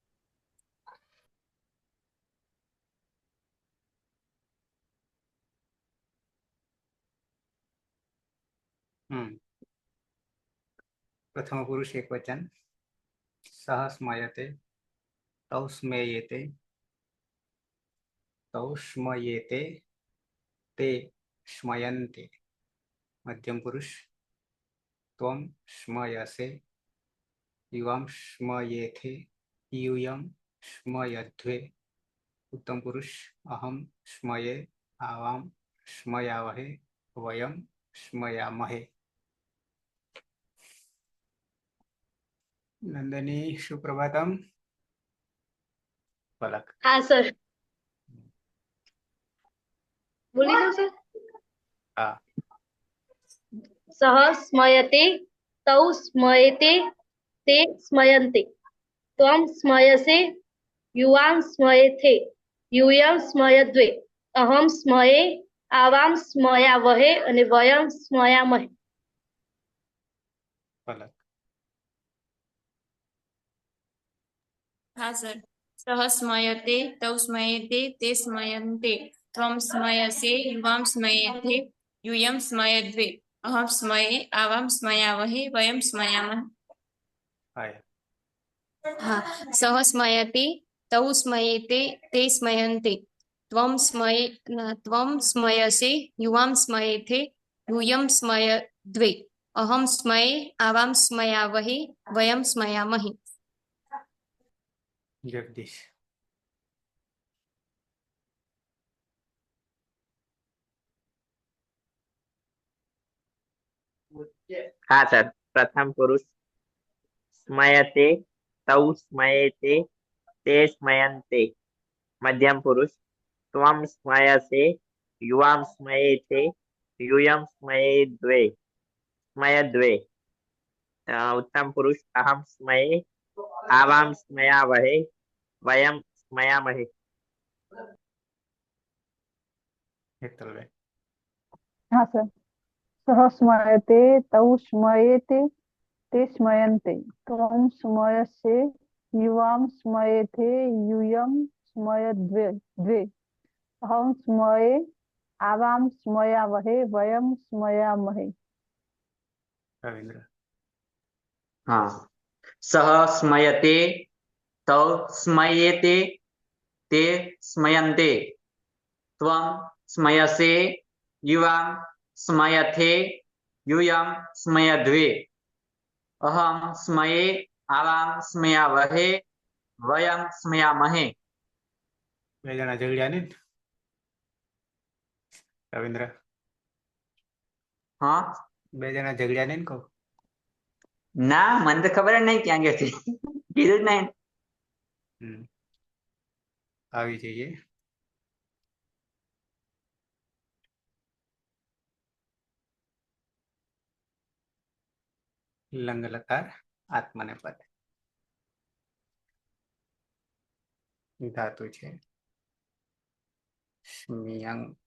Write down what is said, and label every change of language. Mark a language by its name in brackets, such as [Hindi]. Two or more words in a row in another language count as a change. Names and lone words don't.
[Sanskrit] પ્રથમ પુરુષ એક વચન સહ સ્મયતે તૌ સ્મેયેતે તૌ સ્મયેતે તે સ્મયન્તે. મધ્યમ પુરુષ ત્વમ સ્મયસે યુવામ સ્મયેથે यूयम स्मयध्वे. उत्तम पुरुष अहम स्मये आवाम स्मयावहे वयम स्मयामहे. नंदनी सुप्रभातम. पलक. [Gujarati] હા સર બોલી દો સર. हाँ. [Sanskrit] सह स्मयते तौ स्मयते ते स्मयन्ते त्वं स्मयसे युवां स्मयेथे यूयं स्मयद्वे अहम स्मये आवाम स्मयावहे અને વયમ સ્મયામહે. पलक. [Gujarati] હા સર. સહ સ્મયતે તૌ સ્મયતે તે સ્મયન્તે ત્વમ સ્મયસે યુવામ સ્મયેથે યુયમ સ્મયદ્વે અહમ સ્મયે આવામ સ્મયાવહે વયમ સ્મયામહે. हाय. [Sanskrit] હા સહ સ્મયતે તૌ સ્મયેતે તે સ્મયન્તે ત્વમ સ્મયસે યુવામ સ્મયેથે यूयम स्मयद्वे अहम स्मये आवाम स्मयावहे वयम स्मयामहे. जगदीश. [Gujarati] હા સર. [Sanskrit] પ્રથમ પુરુષ સ્મયતે તૌ સ્મયેતે તે સ્મયન્તે. મધ્યમ પુરુષ ત્વમ સ્મયસે યુવામ સ્મયેથે यूयम स्मयेद्वे स्मयद्वे. उत्तम पुरुष अहम स्मये आवाम स्मयावहे वयम स्मयामहे. હેતલબેન. [Gujarati] હા સર. [Sanskrit] સહ સ્મયતે તૌ સ્મયેતે તે સ્મયન્તે ત્વમ સ્મયસે યુવામ સ્મયેથે यूयम स्मयद्वे द्वे अहं स्मये आवाम स्मयावहे वयम स्मयामहे. રવિન્દ્ર. હા. સહ સ્મયતે તૌ સ્મયેતે તે સ્મયન્તે ત્વમ સ્મયસે યુવામ સ્મયથે यूयम स्मयद्वे अहं स्मये आवाम स्मयावहे वयम स्मयामहे. [Gujarati] બે જણા ઝઘડ્યા ને રવિન્દ્ર. હા બે જણા ઝઘડ્યા ને કહું. ના મને તો ખબર જ નહીં ક્યાં ગયો છે કીધું જ નહીં. આવી જઈએ. લંગ લકાર આત્મને પદ ધાતુ છે સ્મિયંગ.